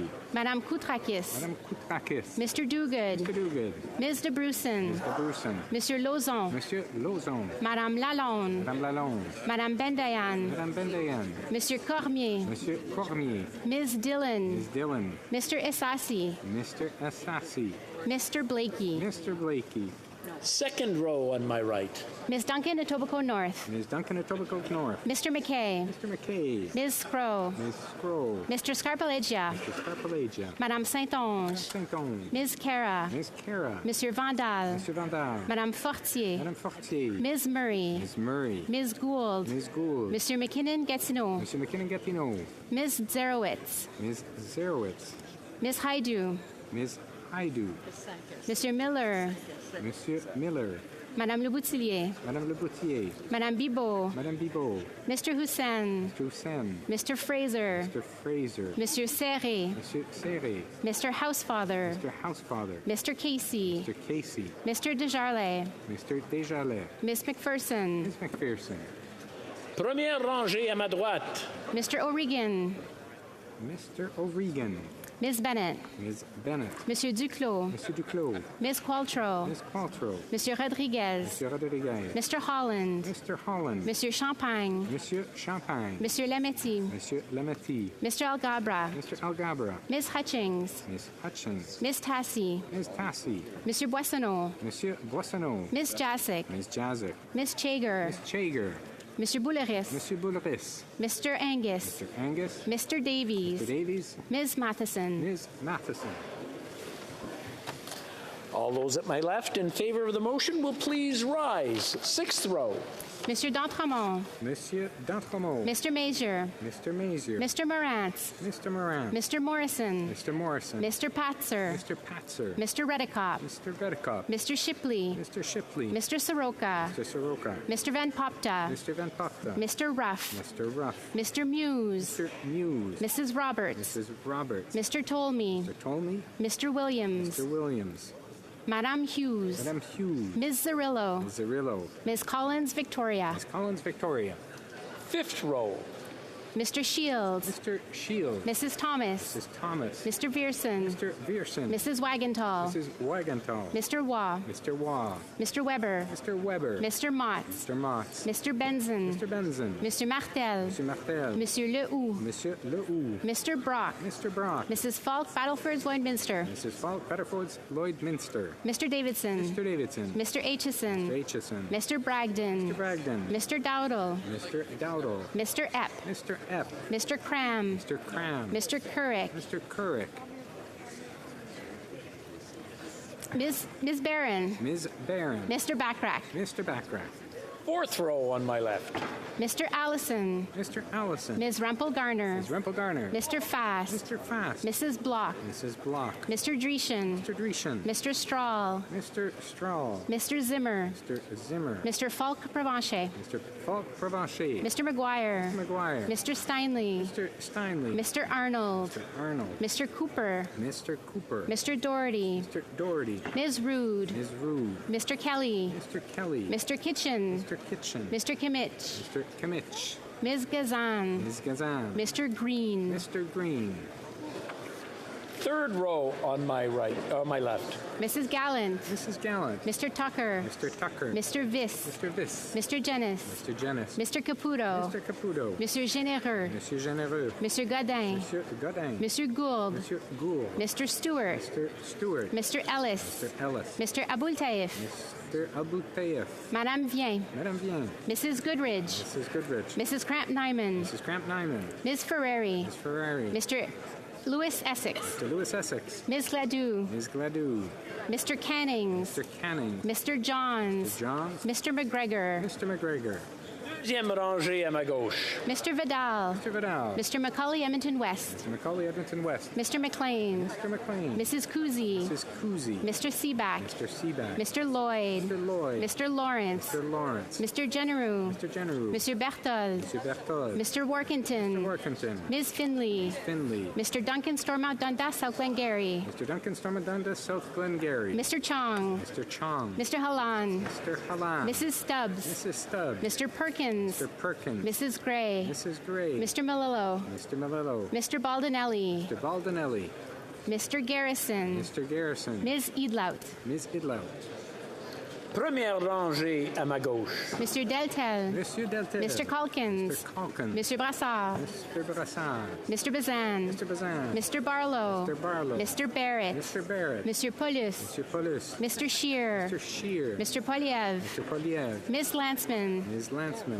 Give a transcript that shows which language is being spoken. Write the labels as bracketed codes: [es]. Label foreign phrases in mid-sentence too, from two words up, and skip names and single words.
[fr] Madame Koutrakis. Madame Koutrakis. [en] Mr. Duguid. Mr. Duguid. Ms. de Brusen. Ms. de Brusen. [fr] Monsieur Lauzon. Monsieur Lauzon. Madame Lalonde. Madame Lalonde. Madame Bendayan. Madame Bendayan. Monsieur Cormier. Monsieur Cormier. [en] Ms. Dillon. Ms. Dillon. Mr. Essasi. Mr. Assassi. Mr. Blakey. Mr. Blakey. Second row on my right. Ms. Duncan, Etobicoke North. Ms. Duncan, Etobicoke North. Mr. McKay. Mr. McKay. Ms. Scrow. Ms. Scrow. Mr. Scarpalegia. Mr. Scarpalegia. [fr] Madame Saint-Onge. Saint-Onge. [en] Ms. Cara. Ms. Cara. [fr] Monsieur Vandal. Monsieur Vandal. Madame Fortier. Madame Fortier. [en] Ms. Murray. Ms. Murray. Ms. Gould. Ms. Gould. Mr. McKinnon-Gatineau. Mr. McKinnon-Gatineau. Ms. Zerowitz. Ms. Zerowitz. Ms. Haidu. Ms. Haidu. Mr. Miller. [fr] Monsieur Miller. Madame Le Boutillier. Madame Le Boutier. Madame Bibot. Madame Bibot. [en] Mr. Hussein. Mr. Hussein. Mr. Fraser. Mr. Fraser. [fr] Monsieur Serré. Monsieur Serré. [en] Mr. Housefather. Mr. Housefather. Mr. Casey. Mr. Casey. Mr. Desjardins. Mr. Desjardins. Ms. McPherson. Ms. McPherson. [fr] Première rangée à ma droite. [en] Mr. O'Regan. Mr. O'Regan. Ms. Bennett. Ms. Bennett. [fr] Monsieur Duclos. Monsieur Duclos. [en] Ms. Qualtrough. Ms. Qualtrough. [fr] Monsieur Rodriguez. Monsieur Rodriguez. [en] Mr. Holland. Mr. Holland. [fr] Monsieur Champagne. Monsieur Champagne. Monsieur Lametti. Monsieur Lametti. [en] Mr. Algabra. Mr. Algabra. Ms. Hutchings. Ms. Hutchins. Ms. Tassi. Ms. Tassi. [fr] Monsieur Boissonneau. Monsieur Boissonneau. [en] Ms. Jasic. Ms. Jazik. Ms. Chager. Ms. Chager. [fr] Monsieur Bouleris. Monsieur Bouleris. [en] Mr. Angus. Mr. Angus. Mr. Davies. Mr. Davies. Ms. Matheson. Ms. Matheson. All those at my left in favor of the motion will please rise. Sixth row. [fr] Monsieur D'Entremont. Monsieur D'Entremont. [en] Mr. Mazier. Mr. Mazier. Mr. Morantz. Mr. Morant. Mr. Morrison. Mr. Morrison. Mr. Patzer. Mr. Patzer. Mr. Redicop. Mr. Redicop. Mr. Shipley. Mr. Shipley. Mr. Soroka. Mr. Soroka. Mr. Van Popta. Mr. Van Popta. Mr. Ruff. Mr. Ruff. Mr. Muse. Mr. Muse. Mrs. Roberts. Mrs. Roberts. Mr. Tolmie. Mr. Tolmie. Mr. Williams. Mr. Williams. [fr] Madame Hughes. Madame Hughes. [en] Ms. Zarillo. Ms. Zarillo. Ms. Collins Victoria. Ms. Collins Victoria. Fifth row. Mr. Shields. Mr. Shields. Mrs. Thomas. Mrs. Thomas. Mr. Vierson. Mr. Vierson. Mrs. Wagenthal. Mrs. Wagenthal. Mr. Waugh. Mr. Waugh. Mr. Weber. Mr. Weber. Mr. Motts. Mr. Motts. Mr. Benson. Mr. Benson. Mr. Martel. Mr. Martel. [fr] Monsieur Lehoux. Monsieur Lehoux. [en] Mr. Brock. Mr. Brock. Mrs. Falk, Battlefords, Lloydminster. Mrs. Falk, Battlefords, Lloydminster. Mr. Davidson. Mr. Davidson. Mr. Aitchison. Mr. Aitchison. Mr. Bragdon. Mr. Bragdon. Mr. Dowdle. Mr. Dowdle. Mr. Epp. Mr. Epp. Mr. Cram. Mr. Cram. Mr. Couric. Mr. Couric. Ms. Barron. Ms. Barron. Mr. Backrack. Mr. Backrack. Fourth row on my left. Mr. Allison. Mr. Allison. Ms. Rumpel Garner. Ms. Rumpel Garner. Mr. Fast. Mr. Fast. Mrs. Block. Mrs. Block. Mr. Dreschen. Mr. Dreschen. Mr. Strahl. Mr. Strahl. Mr. Zimmer. Mr. Zimmer. Mr. Falk Provencher. Mr. Falk Provencher. Mr. McGuire. Mr. McGuire. Mr. Steinley. Mr. Steinley. Mr. Arnold. Mr. Arnold. Mr. Cooper. Mr. Cooper. Mr. Doherty. Mr. Doherty. Ms. Rude. Ms. Rude. Mr. Kelly. Mr. Kelly. Mr. Kitchen. Mr. Kitchen. Mr. Kimmich. Mr. Kimmich. Ms. Gazan. Ms. Gazan. Mr. Green. Mr. Green. Third row on my right, my left. Mrs. Gallant. Mrs. Gallant. Mr. Tucker. Mr. Tucker. Mr. Viss. Mr. Viss. Mr. Jennis. Mr. Jennis. Mr. Caputo. Mr. Caputo. [fr] Monsieur Généreux. Monsieur Généreux. Monsieur Godin. Monsieur Godin. Monsieur Gould. Monsieur Gould. [en] Mr. Stewart. Mr. Stewart. Mr. Ellis. Mr. Ellis. Mr. Aboultaïf. Mr. Aboultaïf. [fr] Madame Vien. Madame Vien. [en] Mrs. Goodridge. Mrs. Goodrich. Mrs. Cramp Nyman. Mrs. Cramp Nyman. Ms. Ferrari. Ms. Ferrari. Mr. Louis Essex. Mr. Louis Essex. Ms. Gladue. Ms. Gladue. Mr. Cannings. Mr. Canning. Mr. Johns. Mr. Johns. Mr. McGregor. Mr. McGregor. [fr] Deuxième rangée à ma gauche. [en] Mr. Vidal. Mr. Vidal. Mr. Macaulay Edmonton West. Mr. Macaulay Edmonton West. Mr. McLean. Mr. McLean. Mrs. Kuzi. Mrs. Kuzi. Mr. Seaback. Mr. Seaback. Mr. Lloyd. Mr. Lloyd. Mr. Lawrence. Mr. Lawrence. Mr. Generou. Mr. Generou. Mr. Berthold. Mr. Berthold. Mr. Workington. Mr. Workington. Ms. Finley. Finley. Mr. Duncan Stormont Dundas, South Glengarry. Mr. Duncan Stormadunda, South Glengarry. Mr. Chong. Mr. Chong. Mr. Halan. Mr. Halan. Mrs. Stubbs. Mrs. Stubbs. Mr. Perkins. Mr. Perkins. Mrs. Gray. Mrs. Gray. Mr. Melillo. Mr. Melillo. Mr. Baldinelli. Mr. Baldinelli. Mr. Garrison. Mr. Garrison. Ms. Edlout. Ms. Idlout. [fr] Première rangée à ma gauche. Monsieur Deltel. Monsieur Deltel. [en] Mr. Calkins. Mr. Calkins. [fr] Monsieur Brassard. [en] Mr. Brassard. Mr. Bazan. Mr. Bazan. Mr. Barlow. Mr. Barlow. Mr. Barrett. Mr. Barrett. [fr] Monsieur Paulus. Monsieur Paulus. [en] Mr. Shear. Mr. Shear. Mr. Poliev. Mr. Poliev. Ms. Landsman. Ms. Landsman.